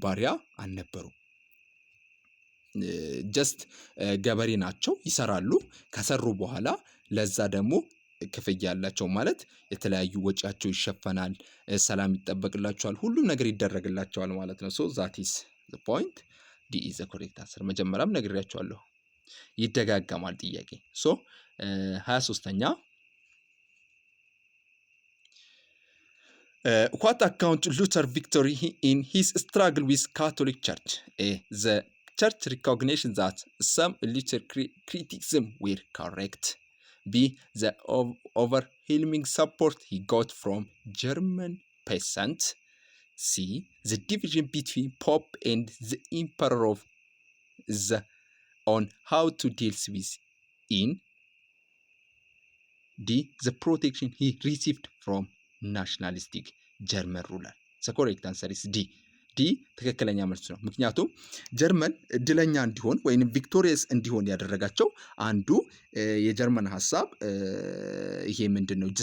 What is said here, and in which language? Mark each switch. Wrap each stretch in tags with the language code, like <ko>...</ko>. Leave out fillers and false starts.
<am>ባሪያ አልነበሩም። ጀስት ገበሬ ናቸው። ይሰራሉ። ከሰሩ በኋላ ለዛ ደግሞ ክፍያ ያላቸው ማለት የተለያዩ ወጪያቸው ይሸፈናል፣ ሰላም ይጠበቅላቸዋል፣ ሁሉም ነገር ይደረግላቸዋል ማለት ነው። ሶ ዛት ኢዝ ዘ ፖይንት። ዲ ኢዝ ዘ ኮሬክት አንሰር። መጀመሪያም ነግሬያቸዋለሁ፣ ይደጋገማል ጥያቄ።</am> <en>ሶ 23ኛ what account Luther victory in his struggle with Catholic Church? A the church recognition that some Luther criticism were correct. B the overwhelming support he got from German peasants. C the division between Pope and the Emperor of the on how to deal with in. D the protection he received from ናሽናሊስቲክ ጀርመን ሩለር። ዘ ኮሬክት አንሰር ኢዝ ዲ።</en> <am>ዲ ትክክለኛ መልስ ነው። ምክንያቱም ጀርመን እድለኛ እንዲሆን ወይም ቪክቶሪየስ እንዲሆን ያደረጋቸው አንዱ የጀርመን ሀሳብ ይሄ ምንድን ነው?</am>